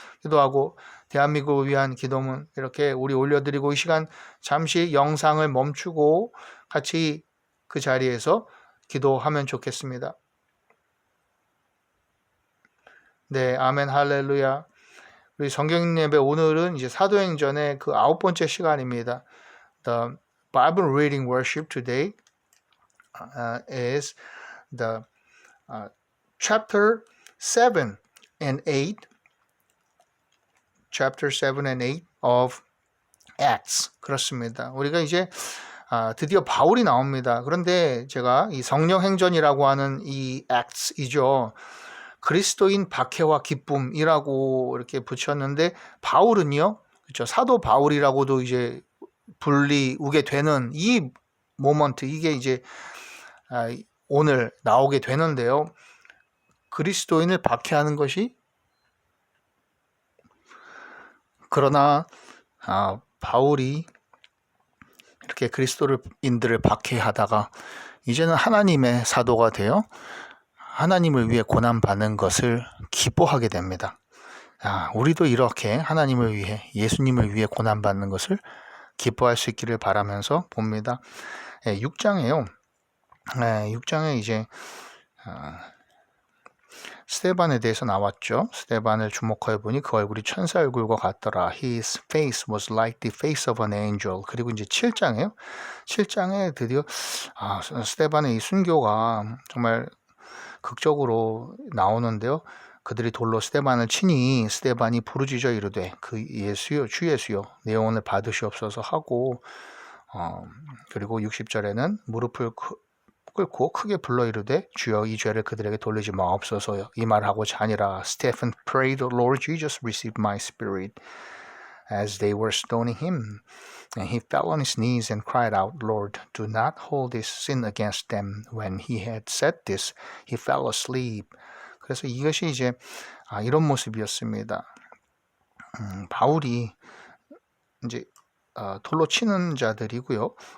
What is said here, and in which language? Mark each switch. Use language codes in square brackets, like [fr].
[ko] 기도하고 대한민국을 위한 기도문 이렇게 우리 올려드리고 이 시간 잠시 영상을 멈추고 같이 그 자리에서 기도하면 좋겠습니다. 네, 아멘 할렐루야. 우리 성경 예배 오늘은 이제 사도행전의 그 9번째 시간입니다. [en] The Bible reading worship today is the chapter 7 and 8, chapter 7 and 8 of Acts. [ko] 그렇습니다. 우리가 이제 드디어 바울이 나옵니다. 그런데 제가 이 성령 행전이라고 하는 이 Acts이죠. 그리스도인 박해와 기쁨이라고 이렇게 붙였는데 바울은요, 그렇죠? 사도 바울이라고도 이제 불리우게 되는 이 모먼트 이게 이제 오늘 나오게 되는데요. 그리스도인을 박해하는 것이 그러나 바울이 이렇게 그리스도인들을 박해하다가 이제는 하나님의 사도가 되어 하나님을 위해 고난받는 것을 기뻐하게 됩니다. 우리도 이렇게 하나님을 위해 예수님을 위해 고난받는 것을 기뻐할 수 있기를 바라면서 봅니다. 6장에요. 6장에 이제 스데반에 대해서 나왔죠. 스데반을 주목하여 보니 그 얼굴이 천사 얼굴과 같더라. [en] His face was like the face of an angel. [ko] 그리고 이제 7장에요. 7장에 드디어 스데반의 이 순교가 정말 극적으로 나오는데요. 그들이 돌로 스데반을 치니 스데반이 부르짖어 이르되 그 예수여 주 예수여 내 영혼을 받으시옵소서 하고 그리고 60절에는 무릎을 꿇고 크게 불러 이르되 주여 이 죄를 그들에게 돌리지 마옵소서 이 말하고자 하니라. [en] Stephen prayed, Lord Jesus, receive my spirit. As they were stoning him, and he fell on his knees and cried out, Lord, do not hold this sin against them. When he had said this, he fell asleep. [ko] 그래서 이것이 이제 이런 모습이었습니다. 바울이 이제 돌로 치는 자들이고요.